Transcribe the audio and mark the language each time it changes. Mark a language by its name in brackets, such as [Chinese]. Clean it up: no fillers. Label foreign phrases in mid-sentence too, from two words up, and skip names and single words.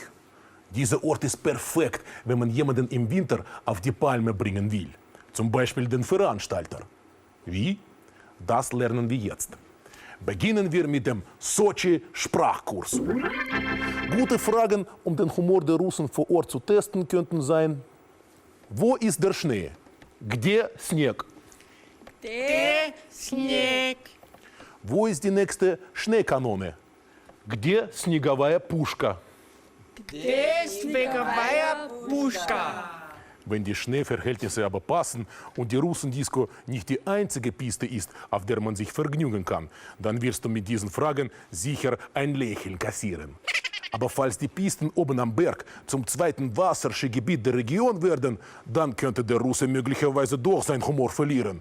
[German] Dieser Ort ist perfekt, wenn man jemanden im Winter auf die Palme bringen will. Zum Beispiel den Veranstalter. Wie? Das lernen wir jetzt. Beginnen wir mit dem Sochi-Sprachkurs. Gute Fragen, um den Humor der Russen vor Ort zu testen, könnten sein: Wo ist der Schnee? [Russian] Где снег? [German] Der Снег. Wo ist die nächste Schneekanone? [Russian] Где снеговая пушка? Der Снеговая Пушка. [German] Wenn die Schneeverhältnisse aber passen und die Russendisco nicht die einzige Piste ist, auf der man sich vergnügen kann, dann wirst du mit diesen Fragen sicher ein Lächeln kassieren. Aber falls die Pisten oben am Berg zum zweiten Wasserskigebiet der Region werden, dann könnte der Russe möglicherweise doch seinen Humor verlieren.